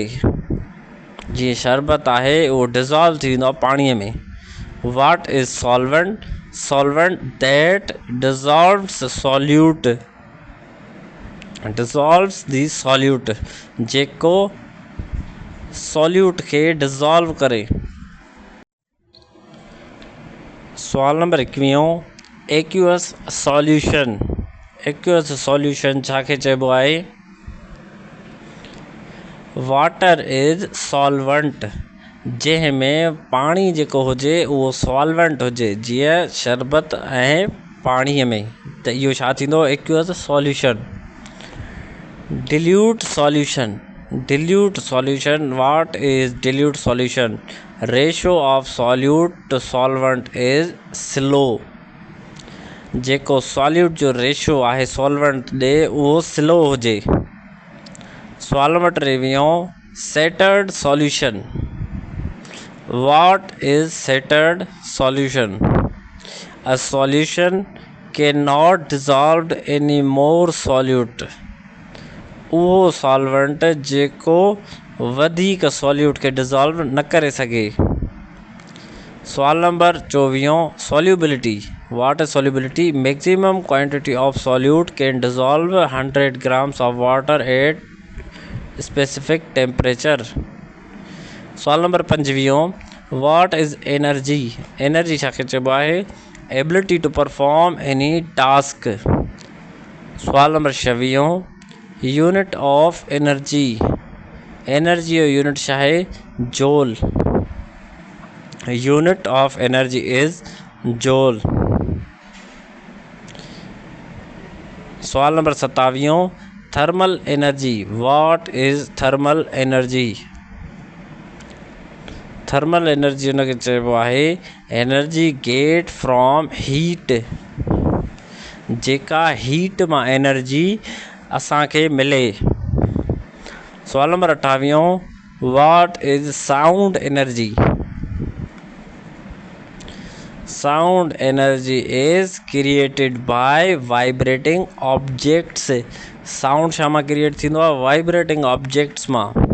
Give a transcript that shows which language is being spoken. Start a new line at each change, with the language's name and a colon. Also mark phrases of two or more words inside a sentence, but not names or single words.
Sindhi: जीअं शरबत आहे उहो डिज़ॉल्व थी वेंदो आहे पाणीअ में।
English: what is solvent that dissolves solute dissolves the solute
Sindhi: जेको सॉल्यूट खे डिज़ॉल्व करे। सवाल नंबर 21
English: aqueous solution
Sindhi: छा खे चइबो आहे
English: water is solvent
Sindhi: जंहिंमें पाणी जेको हुजे उहो सॉल्वेंट हुजे जीअं शरबत ऐं पाणीअ में त इहो छा थींदो
English: aqueous solution. dilute solution what is dilute solution ratio of solute to solvent is slow
Sindhi: जेको सॉल्यूट जो रेशियो आहे सॉल्वेंट ॾे उहो स्लो हुजे। सवाल नंबर
English: 23 saturated solution what is saturated solution a solution cannot dissolve any more solute
Sindhi: उहो सॉल्वेंट जेको वधीक सॉल्यूट खे डिज़ॉल्व न करे सघे। सवाल नंबर
English: 24 solubility what is solubility maximum quantity of solute can dissolve 100 grams of water at specific temperature.
Sindhi: सवाल नंबर
English: 25 what is energy
Sindhi: छा खे चइबो आहे
English: ability to perform any task.
Sindhi: सवाल नंबर 26
English: unit of energy
Sindhi: जो यूनिट छा आहे जोल।
English: unit of energy is joule.
Sindhi: सवाल नंबर 27
English: thermal energy what is thermal energy
Sindhi: हुनखे चइबो आहे
English: energy get from heat
Sindhi: जेका हीट मां एनर्जी असांखे मिले। सवाल नंबर
English: 28 what is sound energy is created by vibrating objects.
Sindhi: साउंड छा मां क्रिएट थींदो आहे
English: vibrating objects
Sindhi: मां।